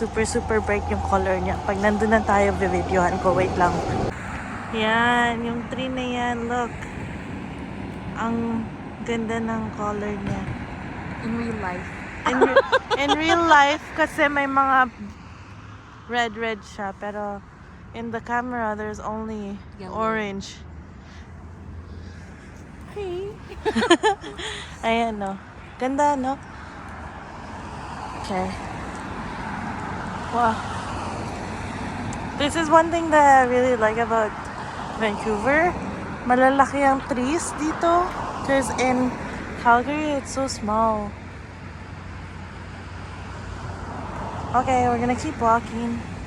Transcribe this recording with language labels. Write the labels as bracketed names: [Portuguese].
[English] Super bright [Filipino] yung color niya. Pag nandun na tayo, bibidyohan ko. Wait lang. Yan. Yung tree na yan. [English] Look. [Filipino] Ang ganda ng color niya. [English] In real life. In real life, [Filipino] kasi may mga red siya. [English] Pero in the camera, there's only Yellow. orange. [Filipino] Hey. Ayan, no. Ganda, no? Okay. Wow. [English] This is one thing that I really like about Vancouver. [Filipino] Malalaki ang trees dito. [English] Because in Calgary, it's so small. Okay, we're gonna keep walking.